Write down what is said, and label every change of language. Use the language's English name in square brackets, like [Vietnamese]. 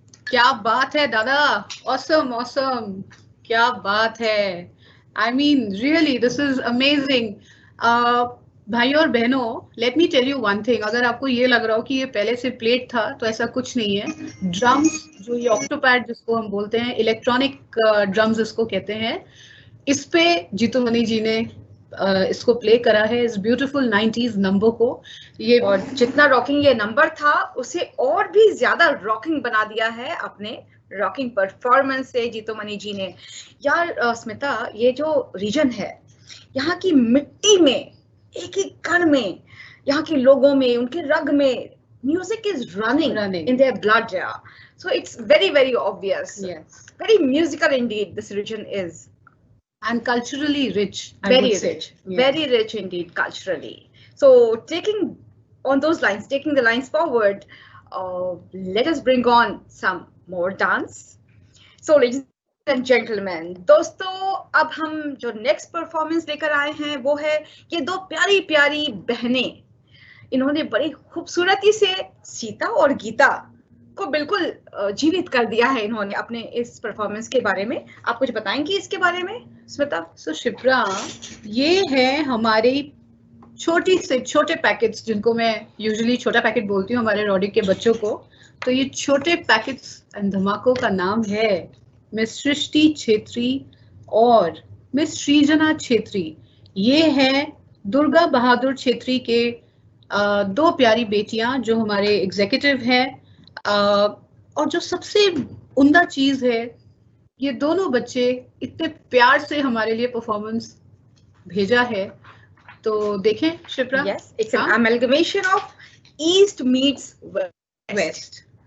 [Hindi] क्या बात है दादा, [English] awesome, awesome, [Hindi] क्या बात है. [English] I mean, really, this is amazing. [Hindi] भाई और बहनों, [English] let me tell you one thing. [Hindi] अगर आपको ये लग रहा हो कि ये पहले से प्लेट था, तो ऐसा कुछ नहीं है. ड्रम्स, जो ये ऑक्टोपैड जिसको हम बोलते हैं, इलेक्ट्रॉनिक ड्रम्स इसको कहते हैं, इस पे जीतू मनी जी ने इसको प्ले करा है इस ब्यूटीफुल 90s नंबर को. ये और जितना रॉकिंग ये नंबर था उसे और भी ज्यादा रॉकिंग बना दिया है अपने रॉकिंग परफॉर्मेंस से जीतू मनी जी ने. यार स्मिता, ये जो रीजन है, यहाँ की मिट्टी में, एक एक कण में, यहाँ के लोगों में, उनके रग में [English] Music is running in their blood. So it's very, very obvious. Yes. Very musical indeed, this region is. And culturally rich. Very rich. Very rich indeed, culturally. So taking on those lines, taking the lines forward, let us bring on some more dance. So ladies and gentlemen, [Hindi] दोस्तों अब हम जो next performance लेकर आए हैं वो है ये दो प्यारी प्यारी बहनें. इन्होंने बड़ी खूबसूरती से सीता और गीता को बिल्कुल जीवित कर दिया है इन्होंने अपने इस परफॉर्मेंस के बारे में. आप कुछ बताएंगी इसके बारे में स्मिता? सो शिप्रा, ये है हमारे छोटी से छोटे पैकेट्स जिनको मैं यूजुअली छोटा पैकेट बोलती हूँ हमारे रॉडिक के बच्चों को. तो ये छोटे पैकेट्स एंड धमाकों का नाम है मिस सृष्टि छेत्री और मिस सृजना छेत्री. ये है दुर्गा बहादुर छेत्री के दो प्यारी बेटियां जो हमारे एग्जीक्यूटिव हैं. और जो सबसे उम्दा चीज है, ये दोनों बच्चे इतने प्यार से हमारे लिए परफॉर्मेंस भेजा है. तो देखें Shipra. [English] Yes, it's an amalgamation of East meets West.